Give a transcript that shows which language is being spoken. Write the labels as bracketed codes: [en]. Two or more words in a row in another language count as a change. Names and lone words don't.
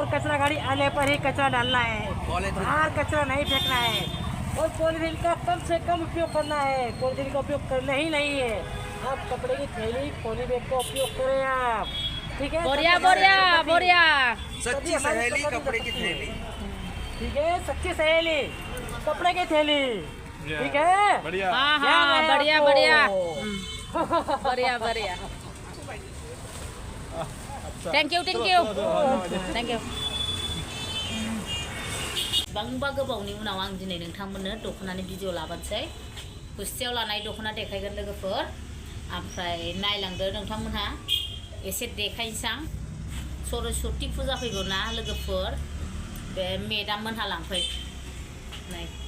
[hi] कचरा गाड़ी आने पर ही कचरा डालना है बाहर कचरा नहीं फेंकना है और पॉलीथीन का कम से कम उपयोग करना है पॉलीथीन का उपयोग करना ही नहीं है आप कपड़े की थैली पॉली बैग का उपयोग करें आप ठीक है बोरिया सच्ची सहेली कपड़े की थैली ठीक है सच्ची सहेली कपड़े की थैली ठीक है बढ़िया हाँ बढ़िया [en] thank you [brx] बांबा गोबावनि उनाव आं दिनै नोंथांमोननो दखनानि भिडिअ लाबोनोसै गुस्थियाव लानाय दखना देखायगोन लोगोफोर ओमफ्राय नायलांदो नोंथांमोनहा एसे देखायनोसै आं सरस्वती फुजा फैगौ ना लोगोफोर बे मेडाम मोनहा लांफै नै